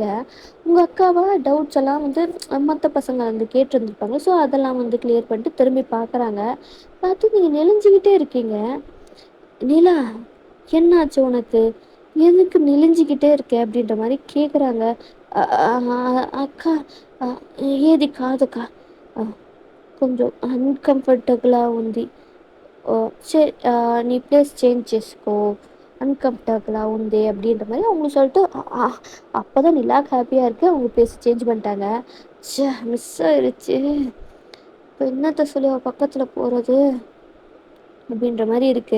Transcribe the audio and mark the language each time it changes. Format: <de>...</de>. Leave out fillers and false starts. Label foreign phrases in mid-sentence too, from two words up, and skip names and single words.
<ta>உங்க அக்காவ டவுட்ஸ் எல்லாம் வந்து மத்த பசங்க வந்து கேட்டிருந்துருப்பாங்க. ஸோ, அதெல்லாம் வந்து கிளியர் பண்ணிட்டு திரும்பி பார்க்குறாங்க. பார்த்து நீங்க நெளிஞ்சுகிட்டே இருக்கீங்க. "நிலா, என்னாச்சு உனக்கு? எதுக்கு நெளிஞ்சுக்கிட்டே இருக்க?" அப்படின்ற மாரி கேட்குறாங்க. "அ அ அக்கா,</ta> <te>అ ఏది కాదక్కా. కొంచెం అన్‌కంఫర్టబుల్‌గా ఉంది.</te> <ta>சரி நீ</ta> <en>place change</en> <ta>చేసుకో. அன்கம்ஃபர்டபுளா ఉంది" அப்படின்ற மாரி அவங்க சொல்லிட்டு அப்பதான் நிலாக்கு ஹேப்பியா இருக்கு. அவங்க</ta> <en>place change</en> <ta>பண்ணிட்டாங்க. ச்சே! மிஸ் ஆயிருச்சு. இப்போ என்னத்த சொல்லி அவ பக்கத்துல போறது? அப்படின்ற மாரி இருக்கு.</ta>